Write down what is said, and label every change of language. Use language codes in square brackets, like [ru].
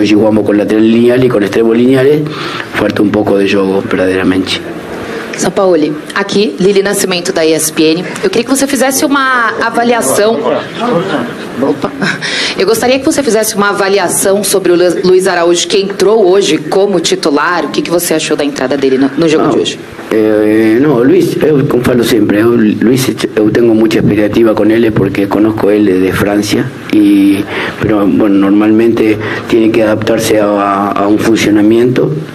[es] Hoy jugamos con laterales lineales y con extremos lineales, falta un poco de juego verdaderamente. [pt] Sampaoli, aqui, Lili Nascimento da ESPN. Eu queria que você fizesse uma avaliação. Opa. Eu gostaria que você fizesse uma avaliação sobre o Luiz Araújo, que entrou hoje como titular. O que você achou da entrada dele no jogo de hoje? [es] No, Luis, como falo siempre, Luis, yo tengo mucha expectativa con él porque conozco él de Francia, pero bueno, normalmente tiene que adaptarse a un funcionamiento.